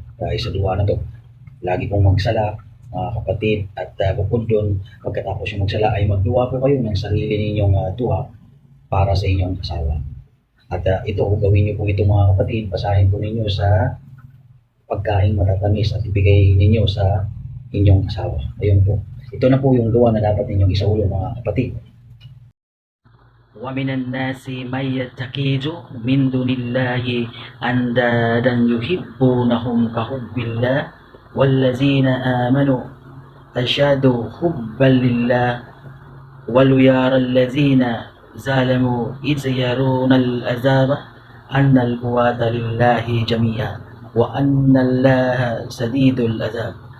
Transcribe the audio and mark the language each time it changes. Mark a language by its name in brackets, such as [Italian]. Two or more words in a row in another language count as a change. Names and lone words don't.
[Filipino] Dahil sa dua na to, lagi pong magsala mga kapatid at bukod doon, pagkatapos yung magsala ay magduwa po kayo ng sarili ninyong duwa para sa inyong asawa. At ito, gawin niyo po ito mga kapatid, basahin po ninyo sa pagkain matatamis at ibigay ninyo sa inyong asawa. Ayun po. Ito na po yung duwa na dapat ninyong isaulo mga kapatid. [Arabic] ومن الناس من يتخذ من دون الله أندادا يحبونهم كحب الله والذين آمنوا أشد حبا لله ولو يرى الذين ظلموا إذ يرون العذاب أن القوة لله جميعا وأن الله شديد العذاب